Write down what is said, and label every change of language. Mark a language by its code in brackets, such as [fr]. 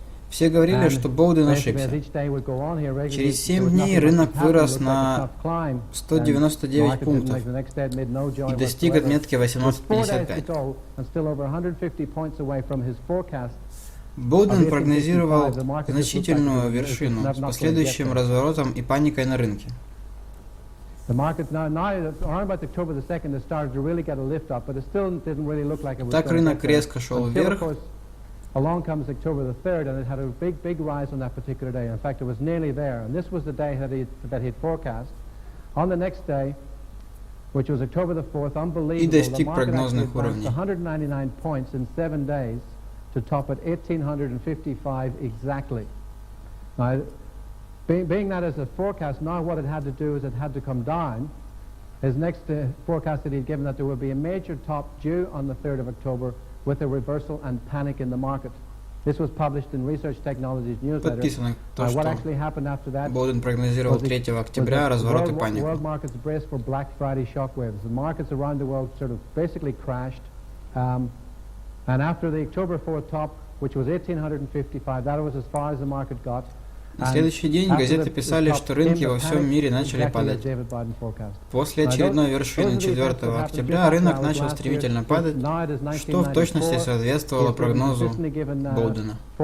[ru] Все говорили, что Боуден ошибся. Через 7 дней рынок вырос на 199 пунктов и достиг отметки 1855. Боуден прогнозировал значительную вершину с последующим разворотом и паникой на рынке. Так рынок резко шел вверх. [en] Along comes October the 3rd, and it had a big rise on that particular day. In fact, it was nearly there, and this was the day that he'd forecast. On the next day, which was October the 4th, unbelievable, the market actually advanced 199 points in 7 days to top at 1855 exactly. Now, being that as a forecast, now what it had to do is it had to come down. His next forecast that he'd given that there would be a major top due on the 3rd of October with a reversal and panic in the market. This was published in Research Technologies newsletter. [ru] Подписано то, [en] What actually happened after that? [ru] Боуден прогнозировал 3 октября разворот и панику. [en] World markets braced for Black Friday shockwaves. The markets around the world sort of basically crashed. And after the October 4th top, which was 1855, that was as far as the market got. [ru] На следующий день газеты писали, что рынки во всем мире начали падать. После очередной вершины 4 октября рынок начал стремительно падать, что в точности соответствовало прогнозу Боудена.